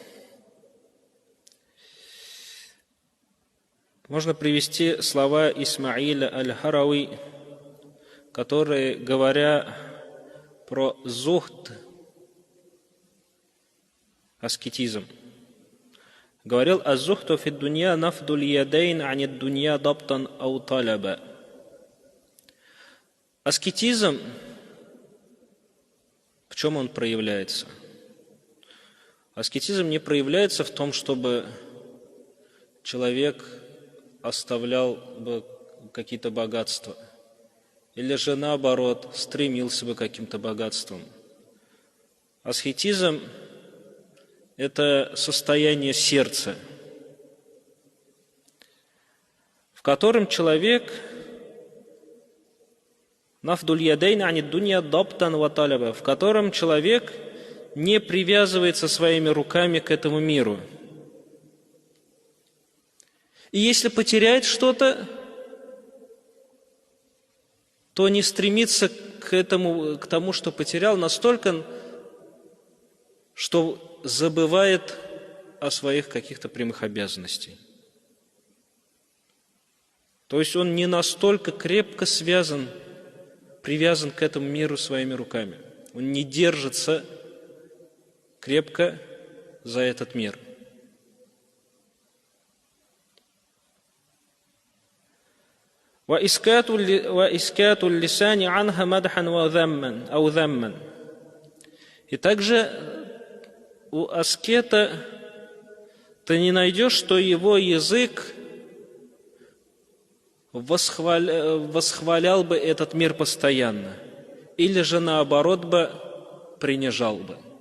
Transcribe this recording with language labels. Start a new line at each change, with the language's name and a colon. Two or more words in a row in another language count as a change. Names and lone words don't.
Russian: Можно привести слова Исмаиля аль-Харауи, которые, говоря про зухд, аскетизм, говорил:
Arabic: «الزهد في الدنيا نفض اليدين عن الدنيا ضبطا أو طلبا».
Russian: Аскетизм, в чем он проявляется? Аскетизм не проявляется в том, чтобы человек оставлял бы какие-то богатства, или же наоборот стремился бы к каким-то богатствам. Аскетизм – это состояние сердца, в котором человек
Arabic: نفض اليدين عن الدنيا ضبطا وطلبا,
Russian: в котором человек не привязывается своими руками к этому миру. И если потеряет что-то, то не стремится к тому, что потерял, настолько, что забывает о своих каких-то прямых обязанностях. То есть он не настолько крепко привязан к этому миру своими руками. Он не держится крепко за этот мир.
Arabic: وَإِسْكَاتُ اللِّسَانِ عَنْهَا مَدْحًا وَذَمًّا أَوْ ذَمًّا.
Russian: И также у аскета ты не найдешь, что его язык восхвалял бы этот мир постоянно, или же наоборот бы принижал бы.